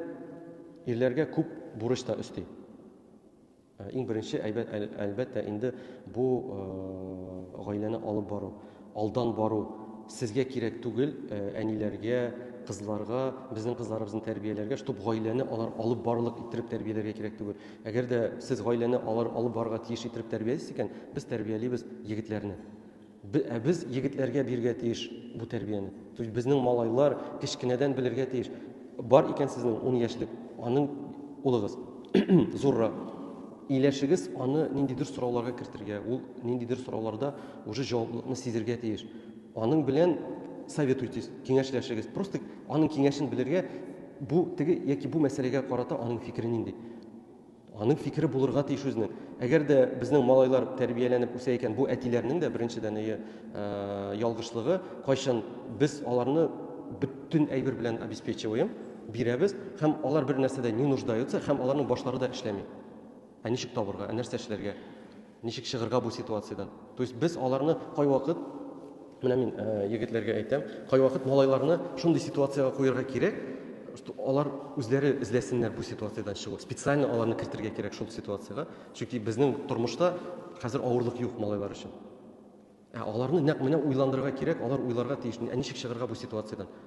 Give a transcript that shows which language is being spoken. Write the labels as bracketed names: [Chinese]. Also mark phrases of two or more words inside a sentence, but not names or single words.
[Tatar] Ирләргә күп бурыч та өсти. Иң беренче әлбәттә инде бу гаиләне алып бару, алдан бару сезгә кирәк түгел, әниләргә, кызларга, безнең кызларыбызны тәрбияләргә, чтобы гаиләне алар алып барлык иттереп тәрбияләргә кирәк түгел. Әгәр дә сез гаиләне алып барырга тиеш иттереп тәрбиялисез икән, без тәрбиялибез егетләрне. Без егетләргә бирергә тиеш бу тәрбияне. [Russian] То есть [Tatar] безнең малайлар кечкенәдән белергә тиеш. Бар икән сезнең 10 яшьлек, аның улыгыз зуррак. Иләшегез аны ниндидер сорауларга кертергә, ул ниндидер сорауларда уже җаваплылыкны сизергә тиеш. Аның белән советуйтесь, киңәшләшегез. Просто аның киңәшен белергә, бу яки бу мәсьәләгә карата аның фикере нинди. Аның фикере булырга тиеш үзенең. Әгәр дә безнең малайлар тәрбияләнеп үсә икән, бу әтиләрнең дә беренчедән ялгышлыгы, кайчан без аларны бөтен әйбер белән обеспечиваем, бирәбез, һәм алар бер нәрсәдә [Russian] не нуждаются, [Tatar] һәм аларның башлары да эшләми. Ничек табырга, нәрсә эшләргә, ничек чыгырга бу ситуациядән. [Russian] То есть [Tatar] без аларны кайвакыт, менә мин егетләргә әйтәм, кайвакыт малайларны шундый ситуациягә куярга кирәк, что алар үзләре эзләсеннәр бу ситуациядән чыгу. Специально аларны кертергә кирәк шул ситуациягә. Чөнки безнең тормышта хәзер авырлык юк малайлар өчен. Аларны нәкъ менә уйландырырга кирәк, алар уйларга тиеш, ничек чыгырга бу ситуациядән.